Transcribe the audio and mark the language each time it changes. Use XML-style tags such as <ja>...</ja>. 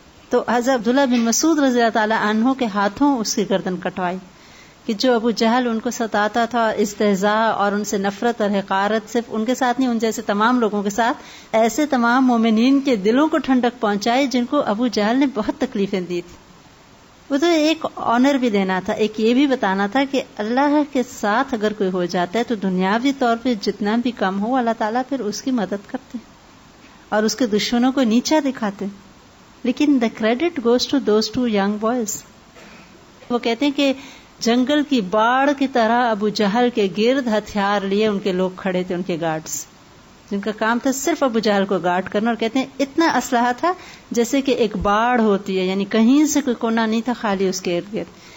<ur>تو حضرت عبداللہ بن مسعود رضی اللہ تعالی عنہ کے ہاتھوں اس کی گردن کٹوائی کہ جو ابو جہل ان کو ستاتا تھا، استہزاء اور ان سے نفرت اور حقارت صرف ان کے ساتھ نہیں، ان جیسے تمام لوگوں کے ساتھ، ایسے تمام مومنین کے دلوں کو ٹھنڈک پہنچائی جن کو ابو جہل نے بہت تکلیفیں دی تھی. وہ تو ایک آنر بھی دینا تھا، ایک یہ بھی بتانا تھا کہ اللہ کے ساتھ اگر کوئی ہو جاتا ہے تو دنیاوی طور پہ جتنا بھی کم ہو اللہ تعالیٰ پھر اس کی مدد کرتے اور اس کے دشمنوں کو نیچا دکھاتے. لیکن</ur> <en>the credit goes to those 2 young boys.</en> <ur>وہ کہتے ہیں کہ جنگل کی باڑ کی طرح ابو جہل کے گرد ہتھیار لیے ان کے لوگ کھڑے تھے، ان کے گارڈز، جن کا کام تھا صرف ابو جہل کو گارڈ کرنا. اور کہتے ہیں اتنا اسلحہ تھا جیسے کہ ایک باڑ ہوتی ہے، یعنی کہیں سے کوئی کونا نہیں تھا خالی اس کے ارد گرد.</ur>